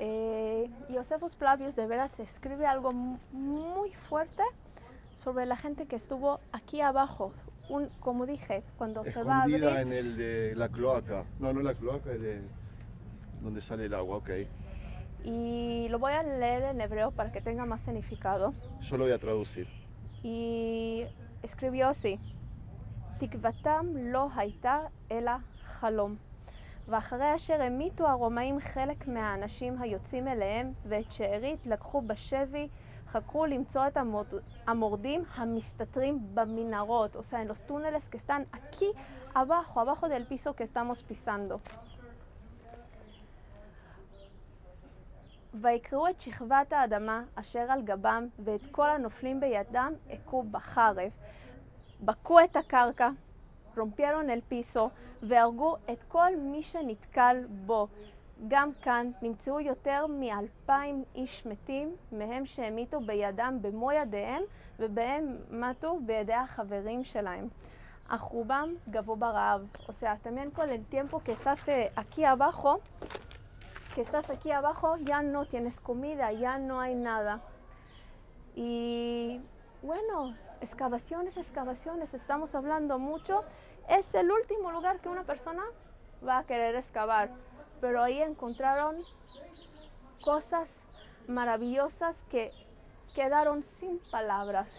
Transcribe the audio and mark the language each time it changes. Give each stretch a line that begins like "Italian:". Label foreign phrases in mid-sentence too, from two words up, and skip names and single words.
Spanish: Josephus Flavius de veras escribe algo muy fuerte sobre la gente que estuvo aquí abajo. Como dije, cuando se va a abrir... Escondida en la cloaca. No la cloaca, donde sale el agua, ok. Y lo voy a leer en hebreo para que tenga más significado. Yo lo voy a traducir. Y escribió así:
Hebrew: תקוותם לא הייתה אלא חלום. ואחרי אשר המיתו הרומאים חלק מהאנשים היוצאים אליהם ואת שארית לקחו בשבי, חקרו למצוא את המורדים המסתתרים במנהרות,
Spanish: o sea, en los túneles que están aquí abajo del piso que estamos pisando.
Hebrew: ויקראו את שכבת האדמה אשר על גבם ואת כל הנופלים בידם הכו בחרב. בקעו את הקרקע,
Spanish: rompieron el piso
Hebrew: והרגו את כל מי שנתקל בו. גם כאן נמצאו יותר מ2,000 איש מתים, מהם שהמיתו בידם במו ידיהם ובהם מתו בידי החברים שלהם. אך רובם גבו ברעב.
Spanish: O sea, también con el tiempo que estás aquí abajo, ya no tienes comida, ya no hay nada. Y bueno, excavaciones, estamos hablando mucho. Es el último lugar que una persona va a querer excavar, pero ahí encontraron cosas maravillosas que quedaron sin palabras.